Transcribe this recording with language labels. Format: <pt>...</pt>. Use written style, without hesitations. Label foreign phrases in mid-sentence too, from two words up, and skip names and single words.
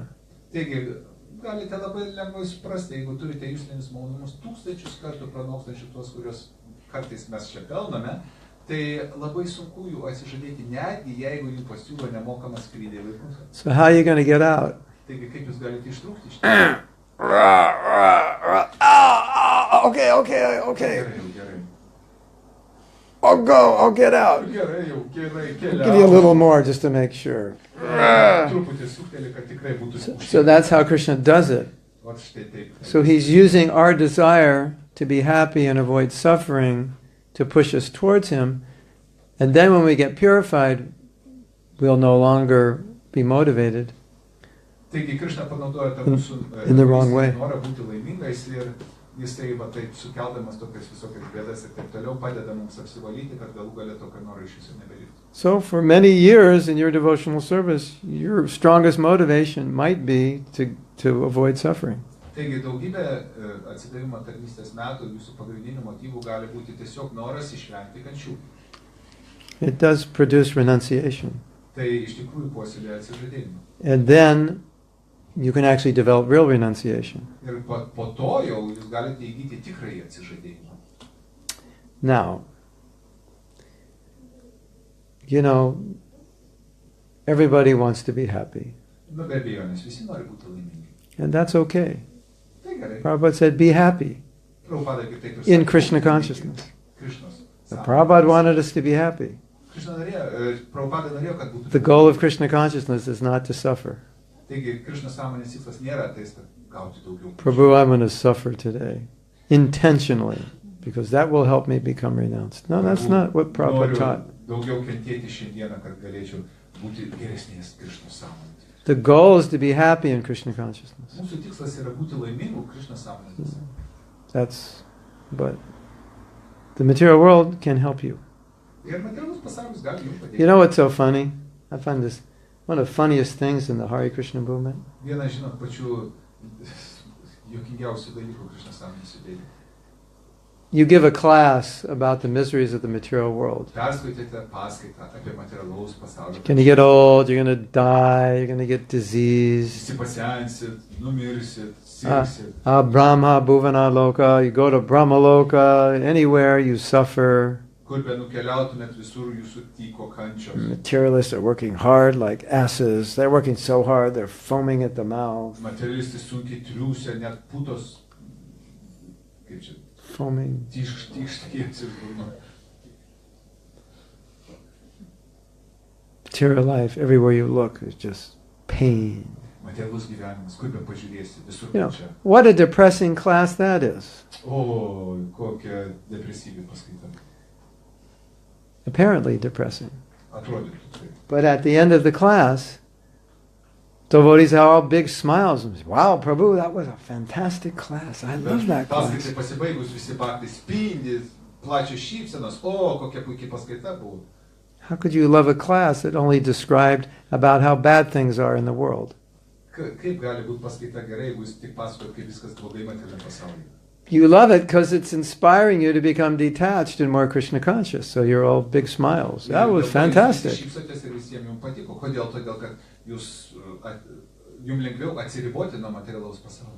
<lt>Taigi, galite labai lengvai suprasti, jeigu turite juslinius malonumus 1000 kartų pranokstančių tuos, kuriuos kartais mes čia pelname, tai labai sunku jų atsižadėti, netgi jeigu jų pasiūlo nemokamą skrydį į Vaikuntą.</lt> <en>So how are you going to get out?</en> <lt>Taigi, kaip jūs galite ištrūkti iš to?</lt> <en>Okay.</en> <lt>Gerai.</lt> <en>I'll go, I'll get out.</en> <lt>Gerai,</lt> <en>I'll give you a little more just to make sure.</en> <lt>Truputį sukteli, kad tikrai būtų</lt> <en>So that's how Krishna does it.</en> <lt>Vat štai taip.</lt> <en>So he's using our desire to be happy and avoid suffering to push us towards him. And then when we get purified, we'll no longer be motivated.</en> <lt>Taigi, Krishna panaudoja tą mūsų</lt> <en>In the wrong way.</en> <lt>norą būti laimingais ir jisai va taip sukeldamas tokias visokias bėdas ir taip toliau padeda mums apsivalyti, kad galų galę tokio noro iš viso nebeliktų.</lt> <en>So for many years in your devotional service, your strongest motivation might be to avoid suffering.</en> <lt>Taigi daugybė atsidavimo tarnystės metų jūsų pagrindinių motyvų gali būti tiesiog noras išvengti kančių.</lt> <en>It does produce renunciation.</en> <lt>Tai iš tikrųjų puoselėja atsižadėjimą.</lt> <en>And then you can actually develop real renunciation.</en> <lt>Ir po to jau jūs galite įgyti tikrąjį atsižadėjimą.</lt> <en>Now, you know, everybody wants to be happy.</en> <lt>Nu be abejonės, visi nori būti laimingi.</lt> <en>And that's okay.</en> <lt>Tai gerai.</lt> <en>Prabhupada said, be happy</en> <lt>Prabhupada kaip taip ir</lt> <en>in</en> <lt>sakė,</lt> <en>Krishna</en> <lt>būkite</lt> <en>consciousness.</en> <lt>laimingi. Krishnos</lt> <en>The</en> <lt>sąmonės.</lt> <en>Prabhupada wanted us to be happy.</en> <lt>Prabhupada norėjo, kad būtų.</lt> <en>The goal of Krishna consciousness is not to suffer.</en> <lt>Taigi, Krishnos sąmonės tikslas nėra tai, kad gauti daugiau.</lt> <en>Prabhu, I'm going to suffer today, intentionally, because that will help me become renounced. No, that's not what Prabhupada taught.</en> <lt>Daugiau kentėti šiandieną, kad galėčiau būti geresnės Krishnos sąmonės.</lt> <en>The goal is to be happy in Krishna consciousness.</en> <lt>Mūsų tikslas yra būti laimingų Krishnos sąmonės.</lt> <en>But the material world can help you.</en> <lt>Ir materialus pasaulis gali jums padėti.</lt> <en>You know what's so funny? I find this one of the funniest things in the Hare Krishna movement.</en> <lt>Vienas, žinot, pačių juokingiausių dalykų Krishnos sąmonės judėjime.</lt> <en>you give a class about the miseries of the material world.</en> <lt>Perskaitėte paskaitą apie materialaus pasaulio.</lt> <en>You're going to get old, you're going to die, you're going to get disease.</en> <lt>Visi pasensit, numirsit, sirgsit.</lt> <en>Brahma, Bhuvana Loka, you go to Brahma Loka, anywhere you suffer.</en> <lt>Kur be nukeliautumėt, visur jūsų tyko kančios.</lt> <en>Materialists are working hard like asses. They're working so hard, they're foaming at the mouth.</en> <lt>Materialistai sunkiai triūsia, net putos, kaip čia,</lt> <en>Foaming.</en> <lt>Tikštiesi burno.</lt> <en>Material life, everywhere you look, is just pain.</en> <lt>Materialus gyvenimas, kur be pažiūrėsi, visur</lt> <en>You know,</en> <lt>čia.</lt> <en>what a depressing class that is.</en> <lt>O, kokia depresyvi paskaita.</lt> <en>Apparently depressing.</en> <lt>Atrodytų taip.</lt> <en>But at the end of the class, devotees have all big smiles and say, wow, Prabhu, that was a fantastic class. I love that</en> <lt>Paskaitai</lt> <en>class.</en> <lt>pasibaigus visi baktai spindi, plačios šypsenos, o, kokia puikiai paskaita buvo.</lt> <en>How could you love a class that only described about how bad things are in the world?</en> <lt>Kaip gali būti paskaita gerai, jeigu jūs tik pasakojat, kaip viskas blogai materialiame pasaulyje?</lt> <en>You love it because it's inspiring you to become detached and more Krishna conscious. So you're all big smiles. That was fantastic.</en> <lt>Šypsotės ir visiems jums patiko. Kodėl? Todėl, kad jums lengviau atsiriboti nuo materialaus pasaulio.</lt>